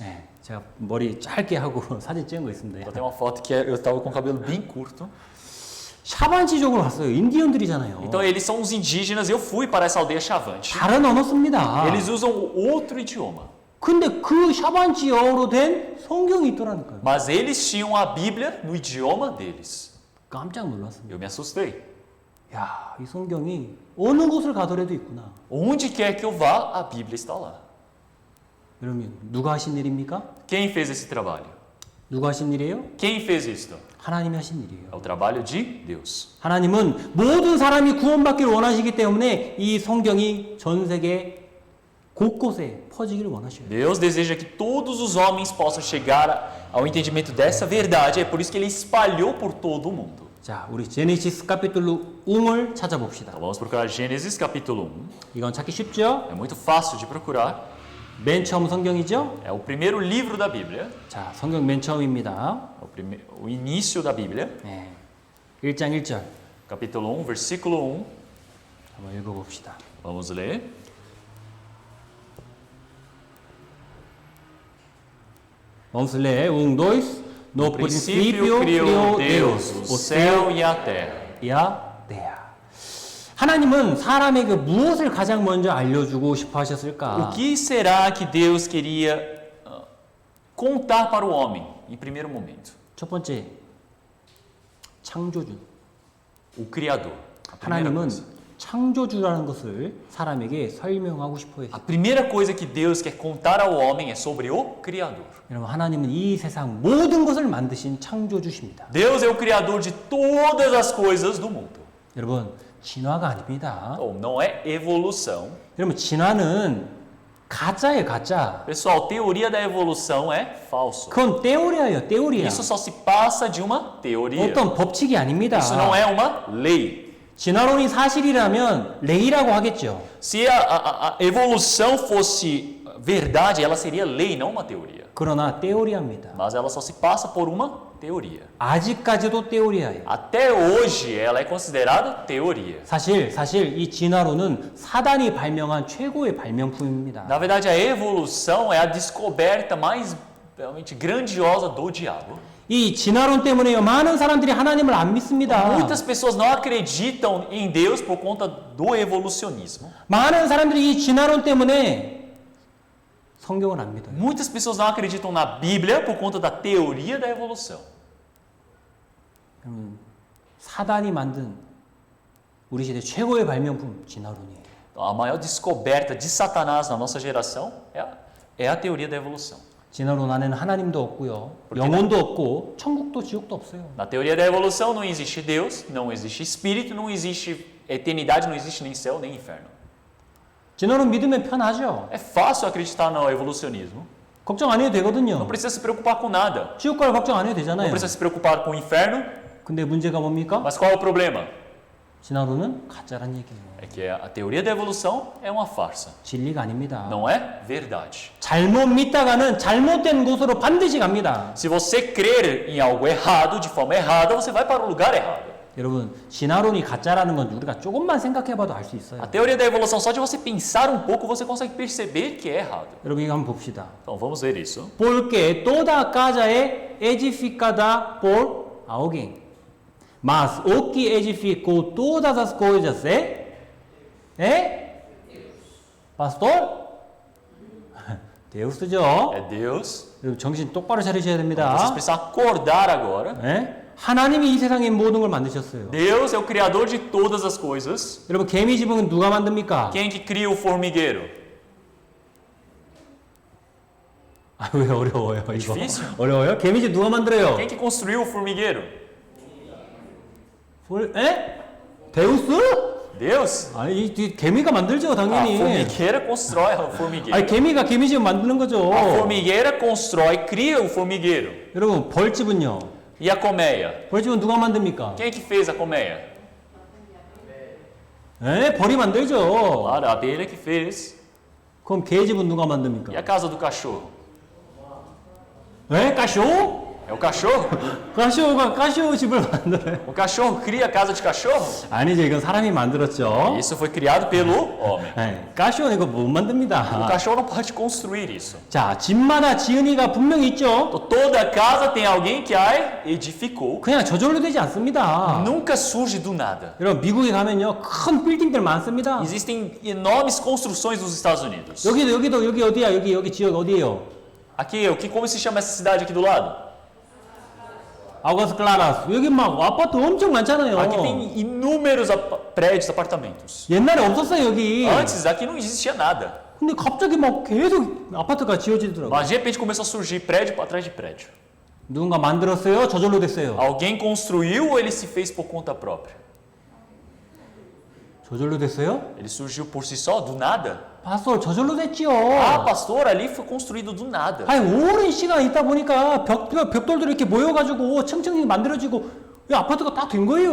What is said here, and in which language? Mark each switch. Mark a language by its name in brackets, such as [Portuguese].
[Korean] 네, 제가 머리 짧게 하고 사진 찍은 거 있습니다. [Portuguese] Então, tem uma foto que eu estava com o cabelo bem curto. [Korean] 샤반시족으로 갔어요. 인디언들이잖아요. [Portuguese] Então, eles são os indígenas e eu fui para essa aldeia Chavante. [Korean] 다른 언어 씁니다. [Portuguese] Eles usam outro idioma. [Korean] 근데 그 샤반시어로 된 성경이 있더라니까요. [Portuguese] Mas eles tinham a Bíblia no idioma deles. [Korean] 깜짝 놀랐습니다. [Portuguese] Eu me assustei. [Korean] 야, 이 성경이 어느 곳을 가더라도 있구나. [Portuguese] Onde quer que eu vá, a Bíblia está lá. [Korean] 여러분 누가 하신 일입니까? [Portuguese] Quem fez esse trabalho? [Korean] 누가 하신 일이에요? [Portuguese] Quem fez isto? [Korean] 하나님이 하신 일이에요. [Portuguese] É o trabalho de Deus. [Korean] 하나님은 모든 사람이 구원받기를 원하시기 때문에 이 성경이 전 세계 곳곳에 퍼지기를 원하셔요. [Portuguese] Deus deseja que todos os homens possam chegar ao entendimento dessa verdade. É por isso que ele espalhou por todo o mundo. [Korean] 자, 우리 제네시스 카피툴루 1을 찾아봅시다. [Portuguese] Então vamos procurar Gênesis capítulo 1. [Korean] 이건 찾기 쉽죠? [Portuguese] É muito fácil de procurar. [Korean] 맨 처음 성경이죠? [Portuguese] É o primeiro livro da Bíblia. [Korean] 자, 성경 맨 처음입니다. [Portuguese] O início da Bíblia. [Korean] 네. 1장 1절 [Portuguese] Capítulo 1, versículo 1. [Korean] 한번 읽어봅시다. [Portuguese] Vamos ler. Vamos ler. 1, 2. No No princípio criou Deus o céu e a terra. [Korean] 야, 네야. 하나님은 사람에게 무엇을 가장 먼저 알려주고 싶어 [Portuguese] O [Korean] 하셨을까? [Portuguese] que será que Deus queria contar para o homem em primeiro momento? [Korean] 첫 번째, 창조주. [Portuguese] O Criador. A primeira [Korean] 하나님은 [Portuguese] coisa. [Korean] 창조주라는 것을 사람에게 설명하고 싶어 했어요. [Portuguese] A primeira coisa que Deus quer contar ao homem é sobre o Criador. [Korean] 여러분, 하나님은 이 세상 모든 것을 만드신 창조주십니다. [Portuguese] Deus é o Criador de todas as coisas do mundo. [Korean] 여러분, 진화가 아닙니다. [Portuguese] Ou não é evolução. [Korean] 여러분, 진화는 가짜예요, 가짜. [Portuguese] Pessoal, teoria da evolução é falso. [Korean] 그건 teoria예요, teoria. [Portuguese] Isso só se passa de uma teoria. [Korean] 어떤 법칙이 아닙니다. [Portuguese] Isso não é uma lei. [Korean] 진화론이 사실이라면 레이라고 하겠죠. [Portuguese] Se a evolução fosse verdade, ela seria lei, não uma teoria. [Korean] 그러나 teoria입니다. [Portuguese] Mas ela só se passa por uma teoria. [Korean] 아직까지도 teoria예요. [Portuguese] Até hoje, ela é considerada teoria. [Korean] 사실 이 진화론은 사단이 발명한 최고의 발명품입니다. [Portuguese] Na verdade, a evolução é a descoberta mais realmente grandiosa do diabo. [Korean] 이 진화론 때문에요, 많은 사람들이 하나님을 안 믿습니다. [Portuguese] Muitas pessoas não acreditam em Deus por conta do evolucionismo. [Korean] 많은 사람들이 이 진화론 때문에 성경을 안 믿어요. [Portuguese] Muitas pessoas não acreditam na Bíblia por conta da teoria da evolução. [Korean] 사단이 만든 우리 시대 최고의 발명품 진화론이에요. [Portuguese] Então, a maior descoberta de Satanás na nossa geração é a teoria da evolução. [Korean] 진화론 안에는 하나님도 없고요, 영혼도 없고 천국도 지옥도 없어요. [Portuguese] Na teoria da evolução não existe Deus, não existe espírito, não existe eternidade, não existe nem céu nem inferno. [Korean] 진화론 믿으면 편하죠. [Portuguese] É fácil acreditar no evolucionismo. [Korean] 걱정 안 해도 [Portuguese] Não [Korean] 되거든요. [Portuguese] precisa se preocupar com nada. [Korean] 지옥 갈 걱정 안 해도 [Portuguese] Não [Korean] 되잖아요. [Portuguese] precisa se preocupar com o inferno. [Korean] 근데 문제가 뭡니까? [Portuguese] Mas qual é o problema? [Korean] 진화론은 가짜란 얘기예요. [Portuguese] É que a teoria da evolução é uma farsa. [Korean] 진리가 아닙니다. [Portuguese] Não é verdade. [Korean] 잘못 믿다가는 잘못된 곳으로 반드시 갑니다. [Portuguese] Se você crer em algo errado, de forma errada, você vai para o lugar errado. [Korean] 여러분, 진화론이 가짜라는 건 우리가 조금만 생각해봐도 알 수 있어요. [Portuguese] A teoria da evolução, só de você pensar um pouco, você consegue perceber que é errado. [Korean] 여러분, 이거 한번 봅시다. [Portuguese] Então vamos ver isso. Porque toda casa é edificada por alguém. Mas o que edificou todas as coisas é Pastor? [Korean] Deus죠. [Portuguese] É Deus. [Korean] 여러분, 정신 똑바로 차리셔야 [Portuguese] Vocês [Korean] 됩니다. [Portuguese] precisam acordar agora. [Korean] 예? 하나님이 이 세상의 모든 걸 만드셨어요. [Portuguese] Deus é o criador de todas as coisas. [Korean] 여러분, 개미 지붕은 누가 만듭니까? [Portuguese] Quem que cria o formigueiro? [Korean] 아, 왜 어려워요, 이거? [Portuguese] difícil. [Korean] 어려워요? 개미 집 누가 만들어요? [Portuguese] Quem que construiu o formigueiro? [Korean] 에? 데우스? [Portuguese] Deus. [Korean] 아니, 이 개미가 만들죠, [Portuguese] A [Korean] 당연히. [Portuguese] formigueira constrói o formigueiro. [Korean] 아니, 개미가 개미 집 만드는 거죠. [Portuguese] A formigueira constrói, cria o formigueiro. [Korean] 여러분, 벌집은요? [Portuguese] E a colmeia? [Korean] 벌집은 누가 만듭니까? [Portuguese] Quem que fez a colmeia? [Korean] 에? 벌이 만들죠. [Portuguese] Claro, a abelha que fez. [Korean] 그럼 개집은 누가 [Portuguese] E [Korean] 만듭니까? [Portuguese] a casa do cachorro? [Korean] 에? 까쇼? [Portuguese] É o cachorro? [Korean] 까쇼가 까쇼 집을 만들어요. [Portuguese] O cachorro cria a casa de cachorro? [Korean] 아니죠, 이건 사람이 만들었죠. [Portuguese] Isso foi criado pelo homem. [Korean] 에, 까쇼는 이거 못 [Portuguese] O [Korean] 만듭니다. [Portuguese] cachorro não pode construir isso. [Korean] 자, 집마다 지은이가 분명히 있죠. [Portuguese] Então, toda casa tem alguém que a edificou. [Korean] 그냥 저절로 되지 않습니다. [Portuguese] Nunca surge do nada. [Korean] 여러분, 미국에 가면요, 큰 빌딩들 많습니다. [Portuguese] Existem enormes construções nos Estados Unidos. [Korean] 여기도 여기 어디야? 여기 지역 어디예요? [Portuguese] Aqui, como se chama essa cidade aqui do lado? [Korean] 아우가스 클라라스. 여기 막 아파트 엄청 많잖아요. [Portuguese] Aqui tem inúmeros prédios, apartamentos. [Korean] 옛날에 없었어요, 여기. [Portuguese] Antes aqui não existia nada. [Korean] 근데 갑자기 막 계속 아파트가 지어지더라고요. [Portuguese] Mas de repente começou a surgir prédio atrás de prédio. [Korean] 누군가 만들었어요? 저절로 됐어요. [Portuguese] Alguém construiu ou ele se fez por conta própria? [Korean] 저절로 됐어요? [Portuguese] Ele surgiu por si só, do nada? [Korean] 파스tor 저절로 됐지요. [Portuguese] Ah, pastor, ali foi construído do nada. [Korean] 아니 오랜 시간 있다 보니까 벽돌도 이렇게 모여가지고 층층이 만들어지고 이 아파트가 딱 된 거예요.